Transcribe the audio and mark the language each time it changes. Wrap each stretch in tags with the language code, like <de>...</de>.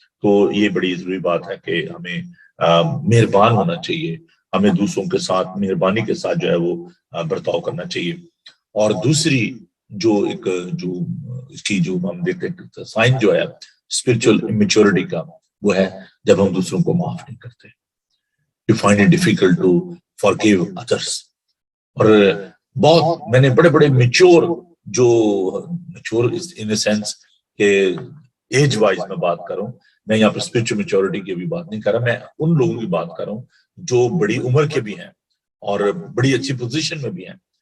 <ur>تو یہ بڑی ضروری بات ہے کہ ہمیں مہربان ہونا چاہیے, ہمیں دوسروں کے ساتھ مہربانی کے ساتھ جو ہے وہ برتاؤ کرنا چاہیے. اور دوسری جو اس کی جو ہم دیکھتے ہیں سائن جو ہے اسپرچل امیچورٹی کا, وہ ہے جب ہم دوسروں کو معاف نہیں کرتے.</ur> <en>You find it difficult to forgive others.</en> <ur>اور بہت میں نے بڑے بڑے</ur> <en>mature in a sense</en> <ur>کہ</ur> <en>age wise</en> <ur>میں بات کر رہا ہوں, میں یہاں پہ اسپرچل میچورٹی کی بھی بات نہیں کر رہا, میں ان لوگوں کی بات کر رہا ہوں جو بڑی عمر کے بھی ہیں اور بڑی اچھی پوزیشن میں بھی ہیں.</ur>